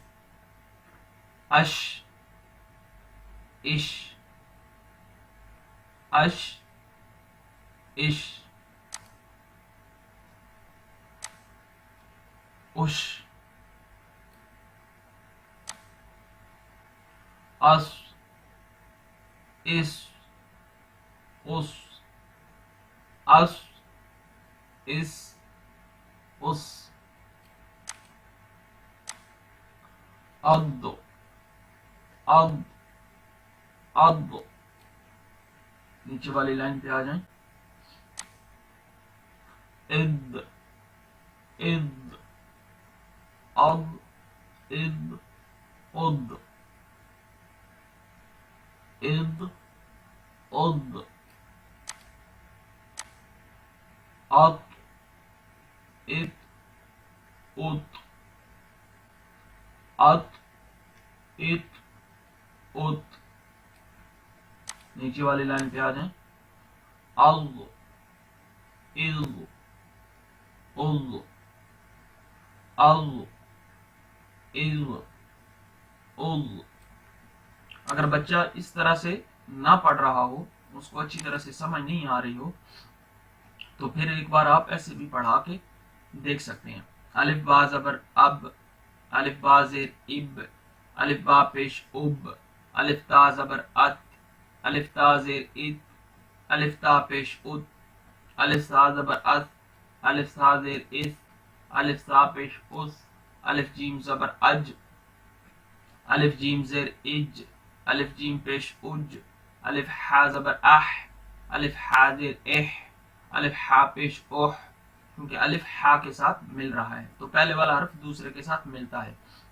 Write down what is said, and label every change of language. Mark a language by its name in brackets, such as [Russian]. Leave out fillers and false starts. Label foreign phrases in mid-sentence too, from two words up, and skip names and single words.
[Urdu] اَش اِش، اَش اِش، اُش، اَس اِس اُس، اَس اِس اُس. اَد اَد اَد. نیچے والی لائن پہ آ جائیں۔ اِد اِد اَد اِد اُد، اِد اُد. اَت اِت اُت، اَت اِت اُت. نیچے والی لائن پہ آ جائیں۔ اَج اِج اُج، اَج اِج اُج. اگر بچہ اس طرح سے نہ پڑھ رہا ہو، اس کو اچھی طرح سے سمجھ نہیں آ رہی ہو، تو پھر ایک بار آپ ایسے بھی پڑھا کے دیکھ سکتے ہیں. الف با زبر اَب، الف با زیر اِب، الف با پیش اُب، الف تا زبر اَت، الف تا زیر اِت، الف تا پیش اُت، الف تا زبر اَت، الف تا زیر اِس، الف تا پیش اُس، الف جیم زبر اَج، الف جیم زیر اِج، الف جیم پیش اُج، الف حا زبر اَح، الف حا زیر اِح، الف حا پیش اُح. کیونکہ الف حا کے ساتھ مل رہا ہے تو پہلے والا حرف دوسرے کے ساتھ ملتا ہے.